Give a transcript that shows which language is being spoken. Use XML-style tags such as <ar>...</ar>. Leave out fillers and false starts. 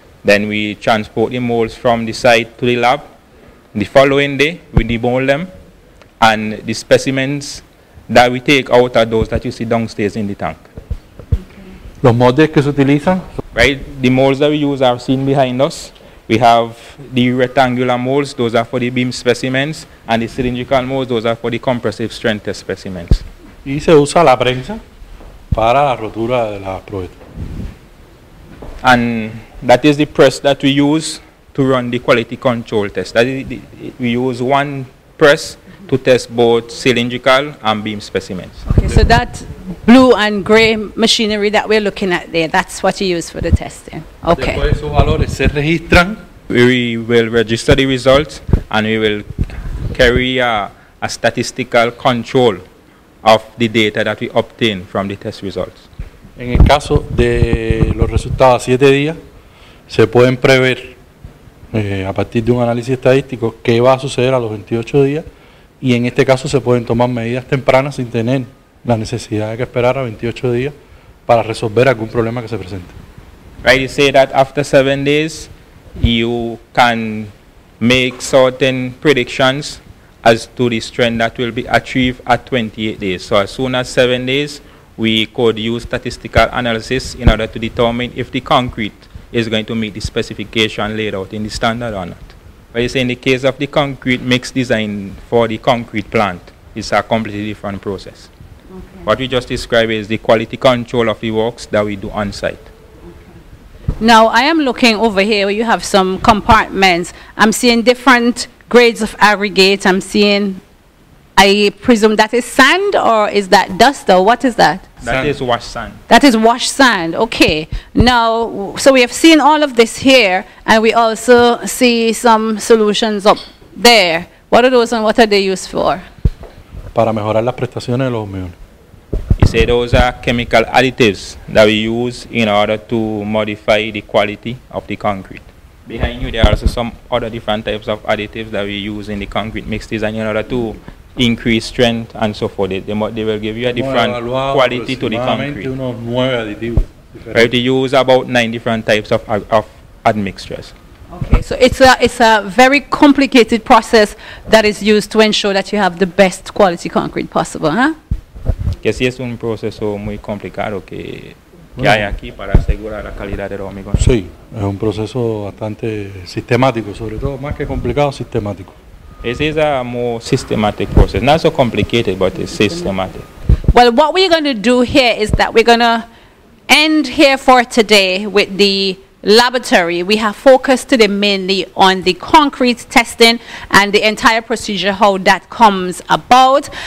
<en>Then we transport the molds from the site to the lab. The following day, we demold them, and the specimens that we take out are those that you see downstairs in the tank.</en> <es>Los moldes que se utilizan.</es> <en>Right, the molds that we use are seen behind us. We have the rectangular molds, those are for the beam specimens, and the cylindrical molds, those are for the compressive strength test specimens.</en> <es>Y se usa la prensa para la rotura de las probetas.</es> <en>And that is the press that we use to run the quality control test. That is we use one press to test both cylindrical and beam specimens. Okay, so that blue and gray machinery that we're looking at there, that's what you use for the testing. Okay.</en> <es>Después esos valores se registran.</es> <en>We will register the results, and we will carry a statistical control of the data that we obtain from the test results.</en> <es>En el caso de los resultados a 7 días, se pueden prever a partir de un análisis estadístico qué va a suceder a los 28 días, y en este caso se pueden tomar medidas tempranas sin tener la necesidad de que esperar a 28 días para resolver algún problema que se presente.</es> <en>Right, you say that after 7 days, you can make certain predictions as to the strength that will be achieved at 28 days. So as soon as 7 days, we could use statistical analysis in order to determine if the concrete is going to meet the specification laid out in the standard or not. But you say in the case of the concrete mix design for the concrete plant, it's a completely different process. Okay. What we just described is the quality control of the works that we do on site. Now I am looking over here where you have some compartments. I'm seeing different grades of aggregate. I'm seeing, I presume that is sand, or is that dust, or what is that? That is washed sand. That is washed sand, okay. Now, so we have seen all of this here, and we also see some solutions up there. What are those, and what are they used for?</en> <es>Para mejorar las prestaciones de los hormigones.</es> <en>You say those are chemical additives that we use in order to modify the quality of the concrete. Behind you, there are also some other different types of additives that we use in the concrete mix design in order to increase strength and so forth. They will give you a different quality to the concrete.</en> <es>Unos 9 aditivos.</es> <en>Right, they use about 9 different types of admixtures. Okay, so it's a very complicated process that is used to ensure that you have the best quality concrete possible, huh?</en> <es>Que sí es un proceso muy complicado que hay aquí para asegurar la calidad del hormigón. Sí, es un proceso bastante sistemático, sobre todo más que complicado, sistemático.</es> <en>It is a more systematic process. Not so complicated, but it's systematic. Well, what we're going to do here is that we're going to end here for today with the laboratory. We have focused today mainly on the concrete testing and the entire procedure, how that comes about.</en>